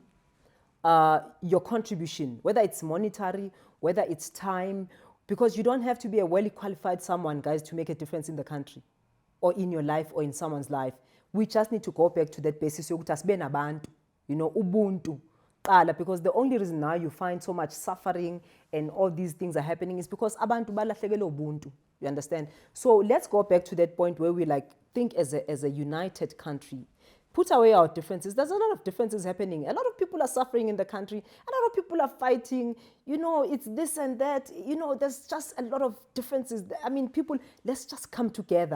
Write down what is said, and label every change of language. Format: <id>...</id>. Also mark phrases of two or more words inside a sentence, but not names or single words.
<en>Your contribution, whether it's monetary, whether it's time, because you don't have to be a well qualified someone, guys, to make a difference in the country or in your life or in someone's life. We just need to go back to that basis, you know, ubuntu. Because the only reason now you find so much suffering and all these things are happening is because</en> <zu>abantu balahlekele ubuntu.</zu> <en>You understand? So let's go back to that point where we like think as a united country. Put away our differences. There's a lot of differences happening. A lot of people are suffering in the country. A lot of people are fighting. You know, it's this and that. You know, there's just a lot of differences. I mean, people, let's just come together.</en>